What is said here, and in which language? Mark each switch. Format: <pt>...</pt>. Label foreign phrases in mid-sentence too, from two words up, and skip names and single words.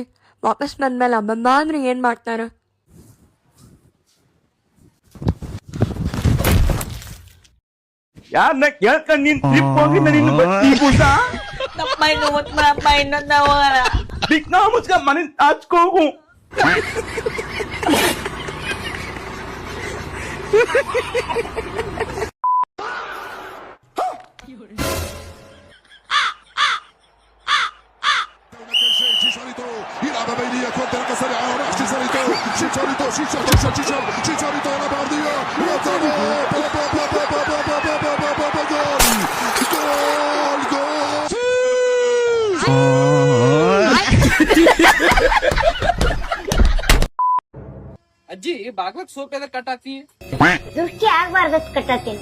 <kn>ವಾಪಸ್ ಬಂದ್ಮೇಲೆ ಅಬ್ಬಬ್ಬ ಅಂದ್ರೆ ಏನ್ ಮಾಡ್ತಾರ? ಯಾರನ್ನ ಕೇಳ್ಕೊಂಡ್ ನೀನ್ ಟ್ರಿಪ್ ಹೋಗಿದ್ದ ನಿನ್ನ ಬತ್ತಿ ಬೂಸ ದಿಕ್ನಾ ಮುಚ್ಕ ಮನೆ ಹಚ್ಕೋಗು.</kn> <ar>يلعب بينية كونتر سريعة ونحش شيشاريتو شيشاريتو شيشاريتو شيشاريتو على بعضية</ar> <kn>ಅಜ್ಜಿ ಬಾಗ್ಲಕ್ ಸೋಪ್ ಎದಕ್ ಕಟ್ಟಾತಿ? ದೃಷ್ಟಿ ಆಗ್ಬಾರ್ದತ್ ಕಟ್ಟತೀನಿ.</kn>